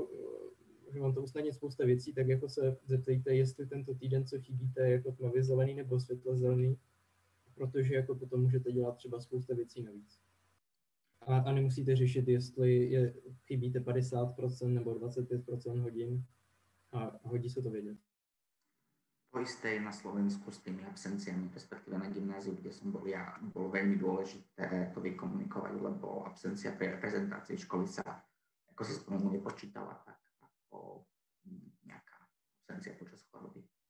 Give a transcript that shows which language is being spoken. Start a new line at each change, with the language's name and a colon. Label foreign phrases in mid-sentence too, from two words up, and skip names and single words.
Czech: Že vám to usnadní spousta věcí, tak jako se zeptejte, jestli tento týden, co chybíte, jako tmavě zelený nebo světle zelený, protože jako potom můžete dělat třeba spousta věcí navíc. A nemusíte řešit, jestli chybíte 50% nebo 25% hodin a hodí se to vědět.
Slovak: To isté na Slovensku s tými absenciami, respektíve na gymnáziu, kde som bol ja, bolo veľmi dôležité to vykomunikovať, lebo absencia pri reprezentácii školy sa, ako si spomenul, nepočítala tak ako nejaká absencia počas choroby.